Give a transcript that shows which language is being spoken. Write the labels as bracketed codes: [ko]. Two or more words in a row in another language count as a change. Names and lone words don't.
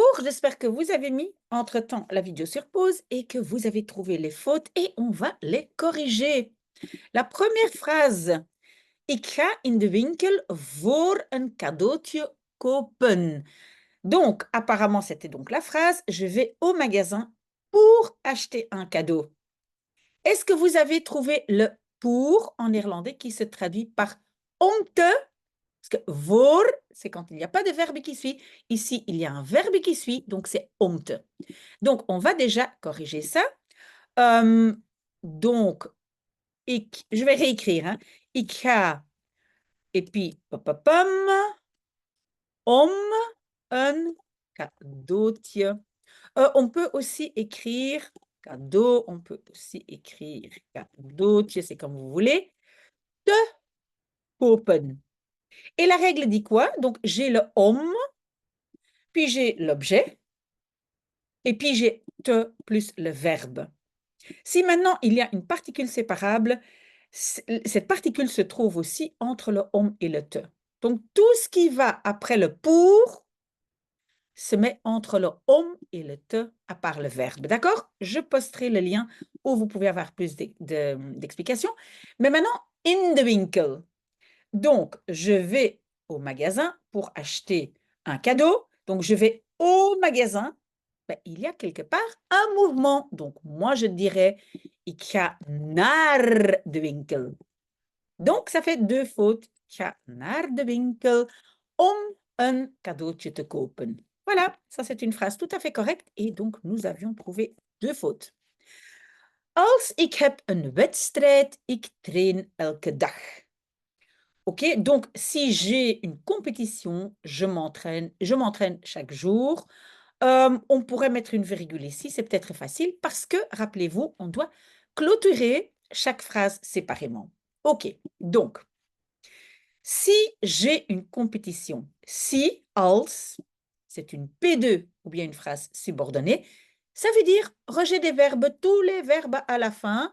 [fr] J'espère que vous avez mis entre-temps la vidéo sur pause et que vous avez trouvé les fautes et on va les corriger. La première phrase. [nl] Ik ga in de winkel voor een cadeautje kopen. [fr] Donc, apparemment, c'était donc la phrase. Je vais au magasin pour acheter un cadeau. Est-ce que vous avez trouvé le pour en néerlandais qui se traduit par [nl] om te? [fr] Parce que voor, c'est quand il n'y a pas de verbe qui suit. Ici, il y a un verbe qui suit, donc c'est [nl] om te. [fr] Donc, on va déjà corriger ça. Donc, je vais réécrire. Hein. [nl] Ik ga, [fr] et puis, [nl] om een cadeautje. [fr] On peut aussi écrire cadeau, on peut aussi écrire cadeautje, c'est comme vous voulez. [nl] Te kopen. [fr] Et la règle dit quoi? Donc, j'ai le om, puis j'ai l'objet, et puis j'ai te plus le verbe. Si maintenant il y a une particule séparable, cette particule se trouve aussi entre le om et le te. Donc, tout ce qui va après le pour se met entre le om et le te, à part le verbe. D'accord? Je posterai le lien où vous pouvez avoir plus d'explications. Mais maintenant, [nl] in the winkel. [fr] Donc, je vais au magasin pour acheter un cadeau. Donc, je vais au magasin. Ben, il y a quelque part un mouvement. Donc, moi, je dirais [nl] ik ga naar de winkel. [fr] Donc, ça fait 2 fautes. [nl] Ik ga naar de winkel om een cadeautje te kopen. [fr] Voilà, ça c'est une phrase tout à fait correcte. Et donc, nous avions trouvé 2 fautes. [nl] Als ik heb een wedstrijd, ik train elke dag. [fr] OK, donc si j'ai une compétition, je m'entraîne chaque jour. On pourrait mettre une virgule ici, c'est peut-être facile parce que, rappelez-vous, on doit clôturer chaque phrase séparément. OK, donc, si j'ai une compétition, si, als, c'est une P2 ou bien une phrase subordonnée, ça veut dire rejet des verbes, tous les verbes à la fin.